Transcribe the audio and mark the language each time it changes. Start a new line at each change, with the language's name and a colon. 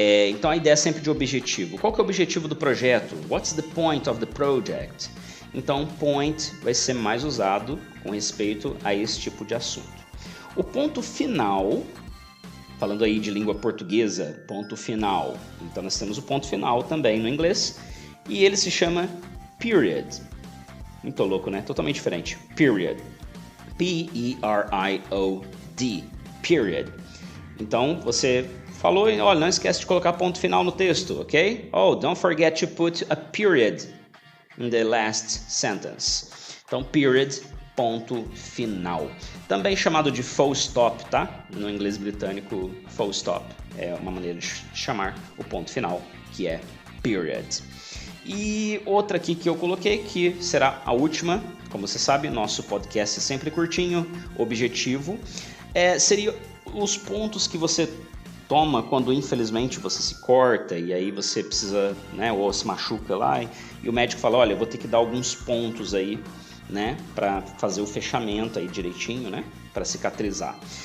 Portuguese: Então a ideia é sempre de objetivo. Qual que é o objetivo do projeto?
English: What's the point of the project?
Portuguese: Então point vai ser mais usado com respeito a esse tipo de assunto. O ponto final, falando aí de língua portuguesa, ponto final. Então nós temos o ponto final também no inglês e ele se chama period. Muito louco, né? Totalmente diferente. Period. P-E-R-I-O-D. Period. Então, você falou e olha, não esquece de colocar ponto final no texto, ok?
English: Oh, don't forget to put a period in the last sentence.
Portuguese: Então, period, ponto final. Também chamado de full stop, tá? No inglês britânico, full stop é uma maneira de chamar o ponto final, que é period. E outra aqui que eu coloquei, que será a última, como você sabe, nosso podcast é sempre curtinho, objetivo, seria os pontos que você toma quando infelizmente você se corta e aí você precisa, né, ou se machuca lá e o médico fala, olha, eu vou ter que dar alguns pontos aí, né, para fazer o fechamento aí direitinho, né, para cicatrizar.